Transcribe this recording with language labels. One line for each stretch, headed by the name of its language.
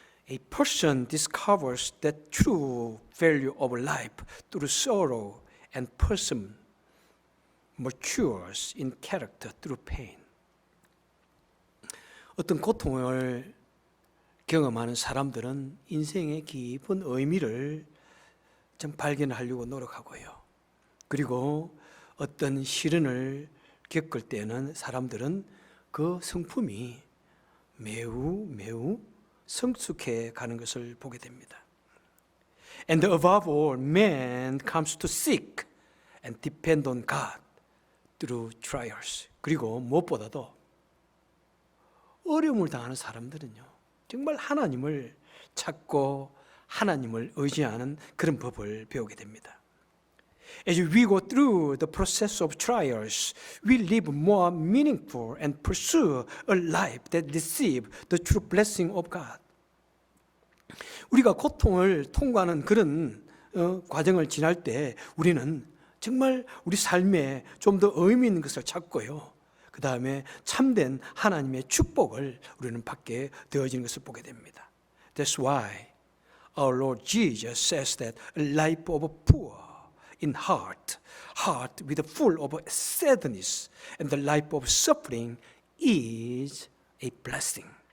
English: A person discovers the true value of life through sorrow and person matures in character through pain.
Korean: 어떤 고통을 경험하는 사람들은 인생의 깊은 의미를 좀 발견하려고 노력하고요. 그리고 어떤 시련을 겪을 때는 사람들은 그 성품이 매우 성숙해 가는 것을 보게 됩니다.
English: And above all, man comes to seek and depend on God through trials.
Korean: 그리고 무엇보다도 어려움을 당하는 사람들은요, 정말 하나님을 찾고 하나님을 의지하는 그런 법을 배우게 됩니다.
English: As we go through the process of trials, we live more meaningful and pursue a life that receives the true blessing of God.
Korean: 우리가 고통을 통과하는 그런 과정을 지날 때 우리는 정말 우리 삶에 좀 더 의미 있는 것을 찾고요. 그 다음에 참된 하나님의 축복을 우리는 받게 되어지는 것을 보게 됩니다.
English: That's why our Lord Jesus says that a life of poor in heart with full of sadness, and the life of suffering is a blessing.